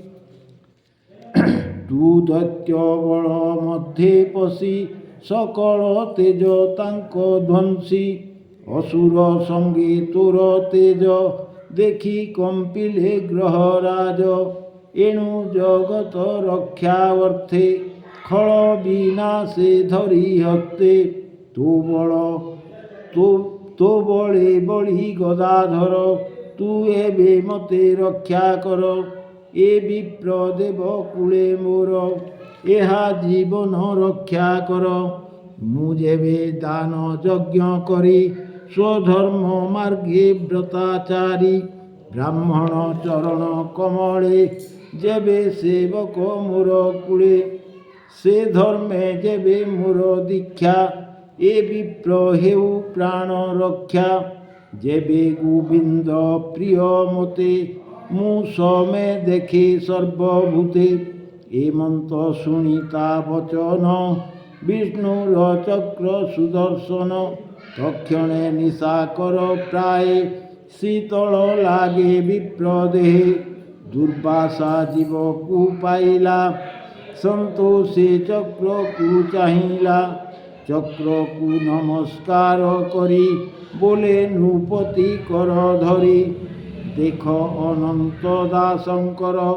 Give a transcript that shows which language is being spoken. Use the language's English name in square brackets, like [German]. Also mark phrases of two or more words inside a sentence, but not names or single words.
[Odia] ତୁ ଦୈତ୍ୟ ବଳ ମଧ୍ୟେ ପଶି ସକଳ ତେଜ ତାଙ୍କ ଧ୍ୱଂସି ଅସୁର ସଙ୍ଗେ ତୋର ତେଜ ଦେଖି କମ୍ପିଲେ ଗ୍ରହରାଜ ଏଣୁ ଜଗତ ରକ୍ଷାବର୍ଥେ ଖଳ ବିନାଶେ ଧରି ହସ୍ତେ ତୋ ବଳ ତୋ ବଳେ ବଳି ଗଦାଧର ତୁ ଏବେ ମତେ ରକ୍ଷା କର ଏ ବିପ୍ର ଦେବ କୂଳେ ମୋର ଏହା ଜୀବନ ରକ୍ଷା କର ମୁ ଯେବେ ଦାନ ଯଜ୍ଞ କରି ସ୍ୱଧର୍ମ ମାର୍ଗେ ବ୍ରତାଚାରୀ ବ୍ରାହ୍ମଣ ଚରଣ କମଳେ ଯେବେ ସେବକ ମୋର କୂଳେ ସେ ଧର୍ମେ ଯେବେ ମୋର ଦୀକ୍ଷା ଏ ବିପ୍ର ହେଉ ପ୍ରାଣ ରକ୍ଷା ଯେବେ ଗୋବିନ୍ଦ ପ୍ରିୟ ମତେ ମୁ ସମେ ଦେଖେ ସର୍ବଭୂତେ ଏ ମନ୍ତ୍ର ଶୁଣି ତା ବଚନ ବିଷ୍ଣୁର ଚକ୍ର ସୁଦର୍ଶନ ତକ୍ଷଣେ ନିଶାକର ପ୍ରାୟ ଶୀତଳ ଲାଗେ ବିପ୍ର ଦେହେ ଦୁର୍ବାସା ଜୀବକୁ ପାଇଲା ସନ୍ତୋଷେ ଚକ୍ରକୁ ଚାହିଁଲା ଚକ୍ରକୁ ନମସ୍କାର କରି ବୋଲେ ନୃପତି କର ଧରି ଦେଖ ଅନନ୍ତ ଦାସଙ୍କର